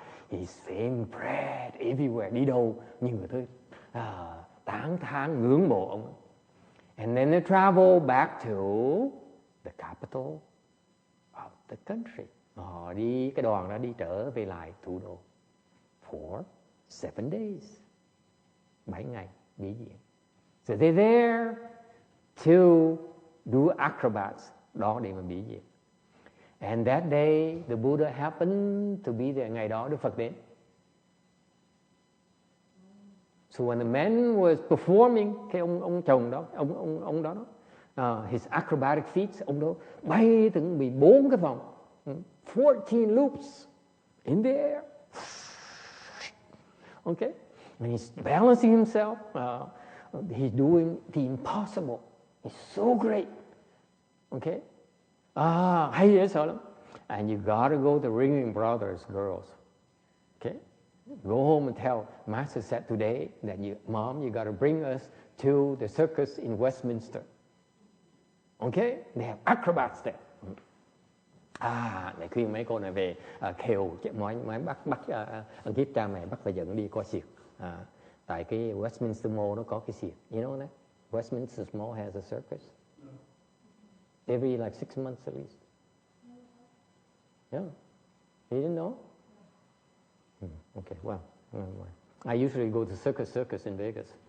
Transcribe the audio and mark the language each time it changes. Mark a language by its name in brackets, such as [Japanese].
[English] His fame spread everywhere. [Vietnamese] Đi đâu nhiều người tới tán thán ngưỡng mộ ông. [English] And then they travel back to the capital of the country. [Vietnamese] Họ đi, cái đoàn đã đi trở về lại thủ đô [English] for 7 days. [Vietnamese] 7 ngày biểu diễn. [English] So they're there to do acrobats, [Vietnamese] đó để mà biểu diễn. [English] And that day the Buddha happened to be there. [Vietnamese] Ngày đó Đức Phật đến. [English] So when the man was performing, [Vietnamese] cái ông chồng đó, ông đó, [English] his acrobatic feats, [Vietnamese] ông đó bayถึง 14 cái vòng, [English] 14 loops in the air. Okay, and he's balancing himself. He's doing the impossible. He's so great. Okay, [Vietnamese] hay dễ sợ lắm. [English] And you gotta go to Ringling Brothers, girls. Okay. Go home and tell Master said today that Mom, you got to bring us to the circus in Westminster. Okay? They have acrobats there. [Vietnamese] Để khuyên mấy cô này về khều nói bắt kiếp cha mẹ bắt phải dẫn đi coi xiếc. Tại cái Westminster Mall nó có cái xiếc, [English] you know that? Westminster Mall has a circus every like 6 months at least. Yeah, you didn't know? Okay, well, I usually go to circus in Vegas.